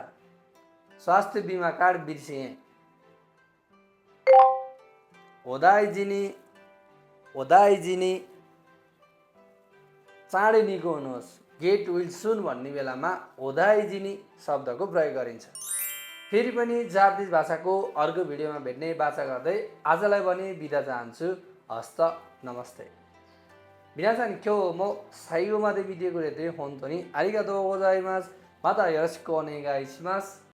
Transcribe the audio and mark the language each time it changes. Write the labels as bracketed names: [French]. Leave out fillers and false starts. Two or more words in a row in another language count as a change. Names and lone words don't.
[Nepali] स्वास्थ्य बीमा कार्ड बिर्सिएँ। [Japanese] お大事に お大事に [Nepali] चाँडै निको हुनुहोस्। [English] get well soon [Nepali] भन्ने बेलामा ओदाइजिनी शब्दको प्रयोग गरिन्छ। फेरि पनि जापानिज भाषाको अर्को भिडियोमा भेट्ने बाचा गर्दै आजलाई भने बिदा चाहन्छु। हस्त नमस्ते। [Japanese] 皆さん今日も最後まで見てくれて本当にありがとうございます。またよろしくお願いします。